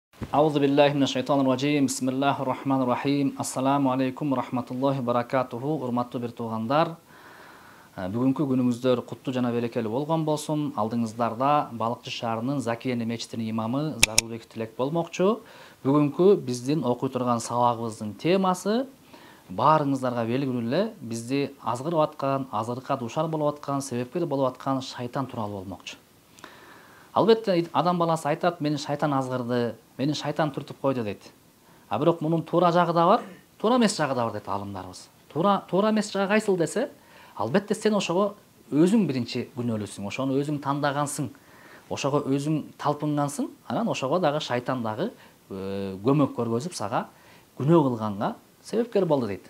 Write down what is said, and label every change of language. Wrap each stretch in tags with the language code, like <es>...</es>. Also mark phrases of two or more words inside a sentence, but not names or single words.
<ar>أعوذ بالله من الشيطان الرجيم. بسم الله الرحمن الرحيم. السلام عليكم رحمة الله بركاته.</ar> <ky>Урматтуу бир туугандар. Бүгүнкү күнүңүздөр куттуу жана берекелүү болгон болсун. Алдыңыздарда Балыкчы шаарынын Закияни мечитинин имамы Зарылбек Тилек болмокчу. Бүгүнкү биздин окуй турган сабагыбыздын темасы баарыңыздарга белгилүү эле бизди азгырып аткан, азырыкка дуушар болуп аткан, себепкер болуп аткан шайтан тууралуу болмокчу. Албетте адам баласы айтат, мени шайтан азгырды, мени шайтан түртүп койду дейт. А бирок мунун туура жагы да бар, туура эмес жагы да бар дейт алымдарыбыз. Туура эмес жагы кайсыл десе, албетте сен ошого өзүң биринчи күнөөлүүсүң, ошону өзүң тандагансың, ошого өзүң талпынгансың, анан ошого дагы шайтан дагы көмөк көргөзүп сага күнөө кылганга себепкер болду дейт.</ky>